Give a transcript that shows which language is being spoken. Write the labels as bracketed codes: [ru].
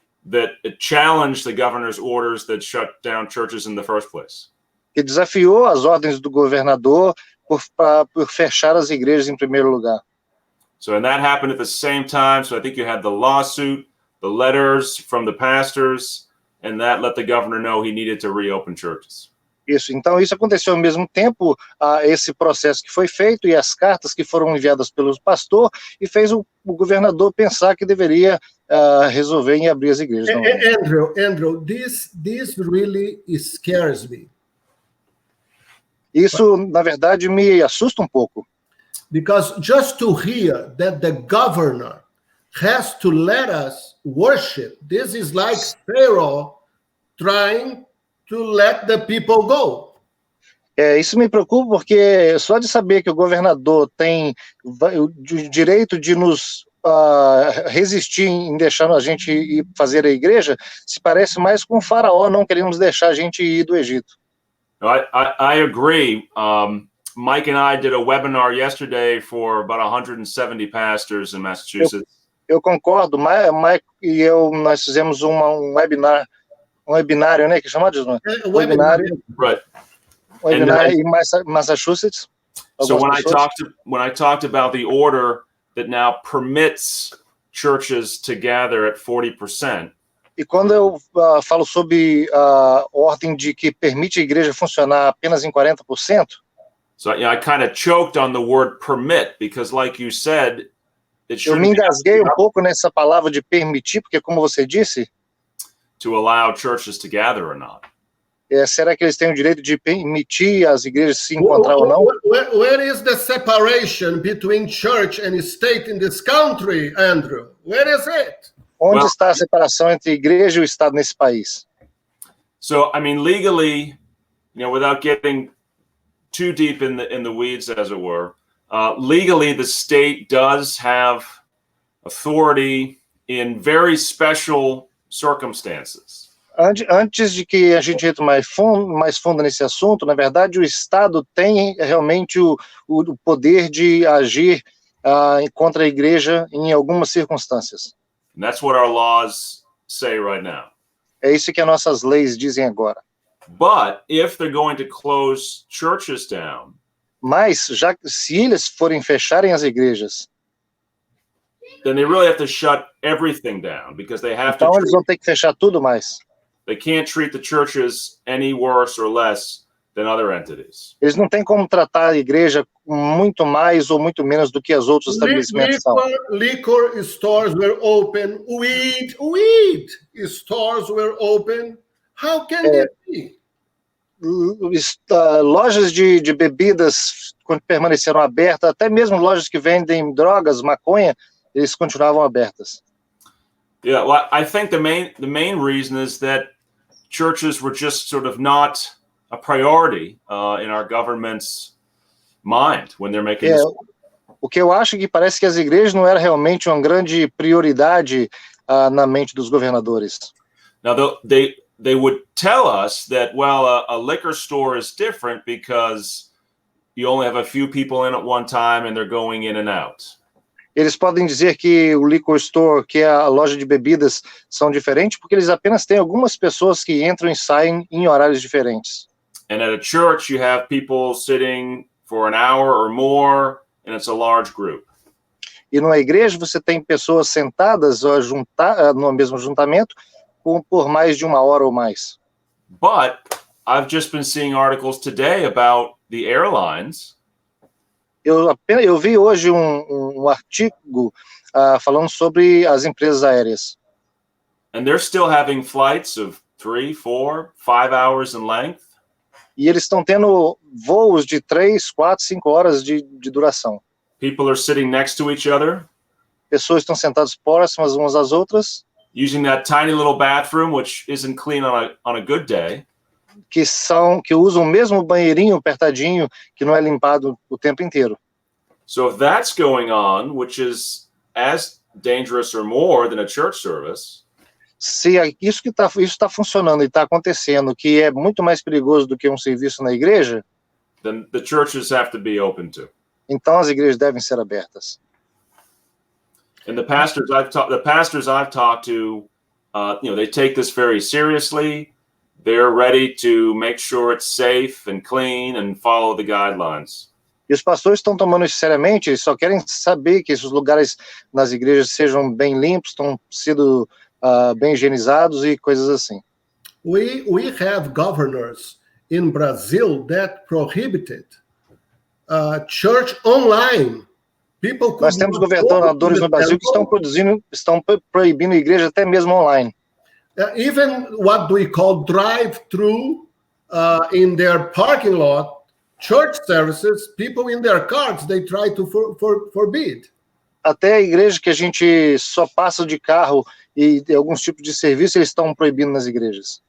[en] That it challenged the governor's orders that shut down churches in the first place. [pt] Que desafiou as ordens do governador por fechar as igrejas em primeiro lugar. [en] So, and that happened at the same time. So I think you had the lawsuit, the letters from the pastors, and that let the governor know he needed to reopen churches. [pt] Isso, então isso aconteceu ao mesmo tempo, esse processo que foi feito e as cartas que foram enviadas pelo pastor, e fez o governador pensar que deveria resolver em abrir as igrejas. [en] Andrew, this really scares me. [pt] Isso, na verdade, me assusta um pouco. [en] Because just to hear that the governor has to let us worship, this is like Pharaoh trying to let the people go. [pt] Isso me preocupa porque só de saber que o governador tem o direito de nos resistir em deixar a gente ir fazer a igreja, se parece mais com o faraó não queremos deixar a gente ir do Egito. [en] I agree. Mike and I did a webinar yesterday for about 170 pastors in Massachusetts. [pt] Eu concordo, Mike e eu, nós fizemos um webinário, né, que chama de webinário. [en] Right. [pt] Webinário em Massachusetts. [en] So when I talked about the order that now permits churches to gather at 40%. [pt] E quando eu falo sobre a ordem de que permite a igreja funcionar apenas em 40%. [en] So I kind of choked on the word permit because, like you said, [pt] eu me engasguei um pouco nessa palavra de permitir, porque como você disse, [en] to allow churches to gather or not. [pt] Será que eles têm o direito de permitir as igrejas se encontrar ou não? [en] Where is the separation between church and state in this country, Andrew? Where is it? [pt] Onde está a separação entre igreja e o Estado nesse país? [en] So, I mean, legally, without getting too deep in the weeds, as it were, legally, the state does have authority in very special circumstances. [pt] Antes de que a gente entre mais fundo nesse assunto, na verdade, o Estado tem realmente o poder de agir contra a igreja em algumas circunstâncias. [en] And that's what our laws say right now. [pt] É isso que as nossas leis dizem agora. [en] But if they're going to close churches down, [pt] mas se eles forem fecharem as igrejas, [en] then they really have to shut everything down because they have [pt] então eles vão ter que fechar tudo mais. [en] They can't treat the churches any worse or less than other entities. [pt] Eles não têm como tratar a igreja muito mais ou muito menos do que os outros estabelecimentos são. [en] Liquor stores were open, weed stores were open, How can that be? [pt] Lojas de bebidas permaneceram abertas, até mesmo lojas que vendem drogas, maconha, eles continuavam abertas. [en] Yeah, well, I think the main reason is that churches were just sort of not a priority in our government's mind when they're making this. [pt] O que eu acho que parece que as igrejas não era realmente uma grande prioridade na mente dos governadores. [en] Now they would tell us that, well, a liquor store is different because you only have a few people in at one time and they're going in and out. [pt] Eles podem dizer que o liquor store, que é a loja de bebidas, são diferentes porque eles apenas têm algumas pessoas que entram e saem em horários diferentes. [en] And at a church, you have people sitting for an hour or more, and it's a large group. [pt] E numa igreja você tem pessoas sentadas no mesmo juntamento por mais de uma hora ou mais. [en] But I've just been seeing articles today about the airlines. [pt] Eu vi hoje um artigo falando sobre as empresas aéreas. [en] And they're still having flights of 3, 4, 5 hours in length. [pt] E eles estão tendo voos de 3, 4, 5 horas de duração. [en] People are sitting next to each other. [pt] Pessoas estão sentadas próximas umas às outras. [en] Using that tiny little bathroom, which isn't clean on a good day. [pt] Que usam o mesmo banheirinho apertadinho que não é limpado o tempo inteiro. [en] So if that's going on, which is as dangerous or more than a church service, [pt] se isso está funcionando e está acontecendo, que é muito mais perigoso do que um serviço na igreja, [en] then the churches have to be open to. [pt] Então as igrejas devem ser abertas. [en] And the pastors I've talked to, they take this very seriously. They're ready to make sure it's safe and clean and follow the guidelines. [pt] E os pastores estão tomando isso seriamente, eles só querem saber que esses lugares nas igrejas sejam bem limpos, estão sendo bem higienizados e coisas assim. [en] We have governors in Brazil that prohibited church online. [pt] Nós temos governadores no Brasil que estão proibindo a igreja até mesmo online. [en] Even what we call drive-through in their parking lot, church services, people in their cars, they try to forbid. [pt] Até a igreja que a gente só passa de carro e alguns tipos de serviço, eles estão proibindo nas igrejas.